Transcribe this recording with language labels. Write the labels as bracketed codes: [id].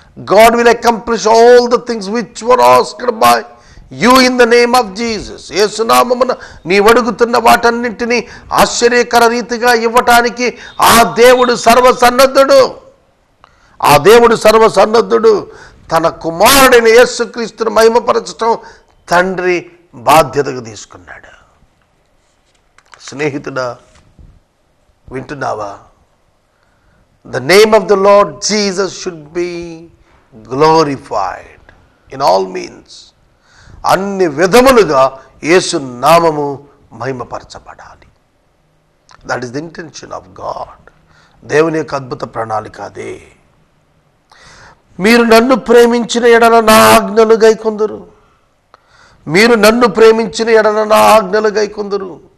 [en] God will accomplish all the things which were asked by you in the name of Jesus. [te] యేసు నామమున నీవు అడుగుతున్న వాటన్నింటినీ ఆశ్చర్యకర రీతిగా ఇవ్వటానికి ఆ దేవుడు సర్వసన్నద్ధుడు. ఆ దేవుడు సర్వసన్నద్ధుడు. తన కుమారుడైన యేసుక్రీస్తును మహిమపరచటం తండ్రి బాధ్యతగా తీసుకున్నాడు. స్నేహితుడా, వింటున్నావా? [en] the name of the Lord Jesus should be glorified in all means. [te] అన్ని విధములుగా యేసు నామము మహిమపరచబడాలి. [en] That is the intention of God. [te] దేవుని యొక్క అద్భుత ప్రణాళిక అదే. మీరు నన్ను ప్రేమించిన ఎడల నా ఆజ్ఞలు గైకొందురు. మీరు నన్ను ప్రేమించిన ఎడల నా ఆజ్ఞలు గైకొందురు.